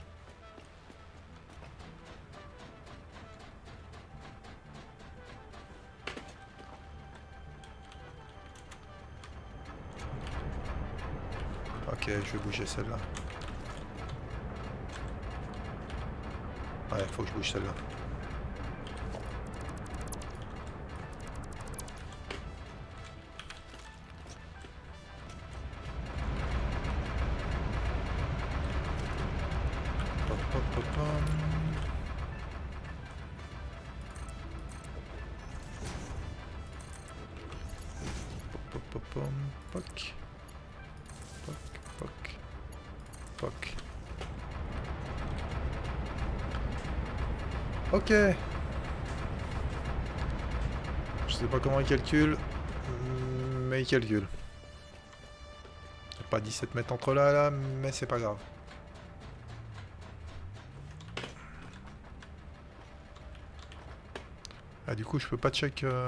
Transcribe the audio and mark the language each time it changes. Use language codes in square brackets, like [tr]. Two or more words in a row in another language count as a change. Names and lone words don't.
[fr] Ok, je vais bouger celle-là. Ouais, faut que je bouge celle-là. Pop, pop, pop, pom. Pop, pop, pom. Poc. Poc, poc. Poc. Ok. Je sais pas comment il calcule, mais il calcule. Il n'y a pas 17 mètres entre là, mais c'est pas grave. Ah, du coup, je peux pas check.